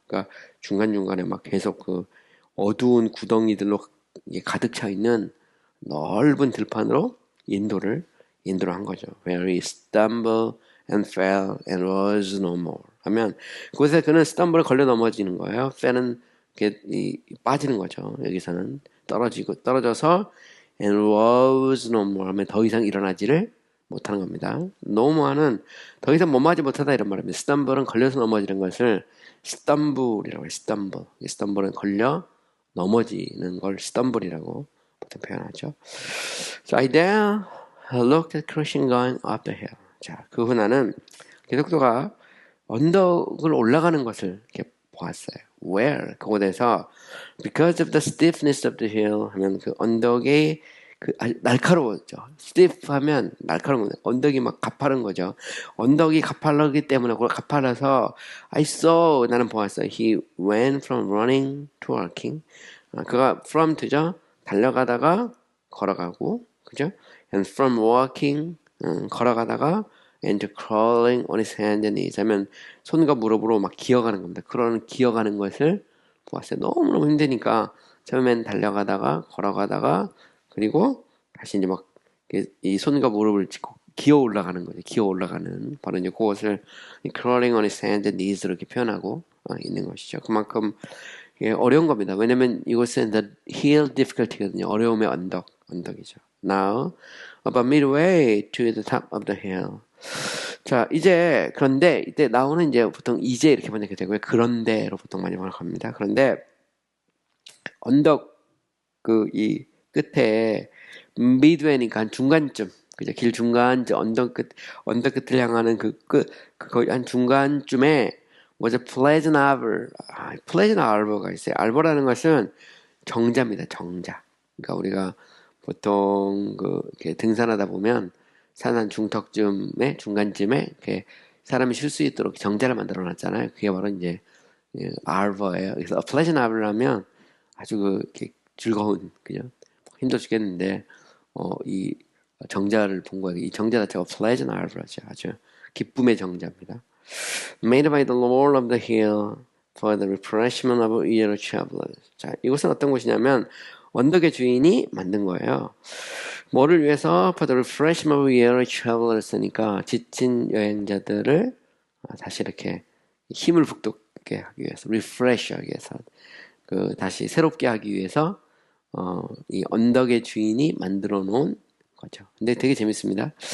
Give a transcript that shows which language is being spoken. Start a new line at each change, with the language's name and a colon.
Korean: 그러니까 중간중간에 막 계속 어두운 구덩이들로 가득 차 있는 넓은 들판으로 인도를 한 거죠.
English: Where he stumbled and fell and was no more.
Korean: 하면 그곳에 그는 stumble에 걸려 넘어지는 거예요. fell은 빠지는 거죠. 여기서는 떨어져서 and was no more 하면 더 이상 일어나지를 못하는 겁니다. no more는 더 이상 몸하지 못하다 이런 말입니다. stumble은 걸려서 넘어지는 것을 stumble이라고 해요. stumble은 걸려 넘어지는 걸 stumble이라고 보통 표현하죠.
English: So I then looked at Christian going up the hill.
Korean: 자, 그 후 나는 기독교가 언덕을 올라가는 것을 이렇게 보았어요.
English: Where?
Korean: 그곳에서
English: because of the stiffness of the hill
Korean: 하면 그 언덕이 날카로웠죠. stiff 하면 날카로운 거예요. 언덕이 막 가파른 거죠. 언덕이 가파르기 때문에 가파라서 I saw 나는 보았어요.
English: He went from running to walking.
Korean: 그가 from to죠. 달려가다가 걸어가고, 그죠?
English: And from walking
Korean: 걸어가다가
English: and crawling on his hands and knees
Korean: 하면 손과 무릎으로 막 기어가는 겁니다. 그런 기어가는 것을 보았어요. 너무너무 힘드니까 처음엔 달려가다가 걸어가다가 그리고 다시 이제 막 이 손과 무릎을 짚고 기어 올라가는 거죠. 기어 올라가는 바로 이제 그것을
English: crawling on his hands and knees
Korean: 로 이렇게 표현하고 있는 것이죠. 그만큼 어려운 겁니다. 왜냐면 이곳은 the hill difficulty거든요. 어려움의 언덕이죠.
English: Now about midway to the top of the hill.
Korean: 자, 그런데 이때 now는 이제 보통 이제 이렇게 번역이 되고요. 그런데로 보통 많이 번역합니다. 그런데 언덕 이 끝에 midway니까 한 중간쯤, 그죠? 길 중간쯤 언덕 끝을 향하는 거의 한 중간쯤에
English: was a pleasant arbor.
Korean: pleasant arbor가 있어요. arbor라는 것은 정자입니다. 정자. 그러니까 우리가 보통 이렇게 등산하다 보면 산 한 중간쯤에 이렇게 사람이 쉴 수 있도록 정자를 만들어 놨잖아요. 그게 바로 이제 arbor예요. 그래서 pleasant arbor라면 아주 이렇게 즐거운, 그죠? 힘들어 죽겠는데 이 정자를 본 거예요. 이 정자 자체가 pleasant arbor이죠. 아주 기쁨의 정자입니다.
English: Made by the Lord of the hill for the refreshment of weary travelers.
Korean: 자, 이곳은 어떤 곳이냐면 언덕의 주인이 만든 거예요. 뭐를 위해서?
English: For the refreshment of weary travelers.
Korean: 니까 지친 여행자들을 다시 이렇게 힘을 북돋게 하기 위해서, refresh 하기 위해서, 다시 새롭게 하기 위해서 이 언덕의 주인이 만들어 놓은 거죠. 근데 되게 재밌습니다.